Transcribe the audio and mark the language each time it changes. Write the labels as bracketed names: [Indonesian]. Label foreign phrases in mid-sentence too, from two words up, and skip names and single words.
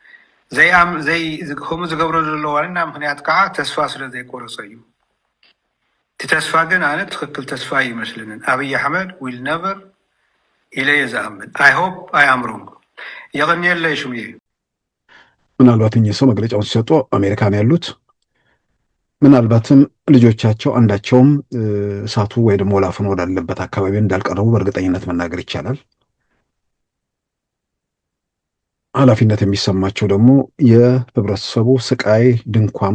[Tigrinya] ከምኡ ዝገብሮ ዘሎ ዋና ምክንያት ከዓ ተስፋ ስለ ዘይቆረፀ እዩ እቲ ተስፋ ግን ኣነ ትክክል ተስፋ ይመስልንን ኣብይ ኣሕመድ [English] will never [Tigrinya] ኢለ እየ ዝኣምን [English] I hope I am wrong [Tigrinya] የቀኒየለ ሽሙ እዩ [Amharic] ምናልባት እኚህ ሰው መግለጫውን ሲሰጡ አሜሪካን ያሉት ምናልባትም ልጆቻቸው አንዳቸውም እሳቱ ወይ ደግሞ ወላፈኑ ወዳለበት አካባቢ እንዳልቀረቡ በእርግጠኝነት መናገር ይቻላል። ኃላፊነት የሚሰማቸው ደግሞ የህብረተሰቡ ስቃይ ድንኳን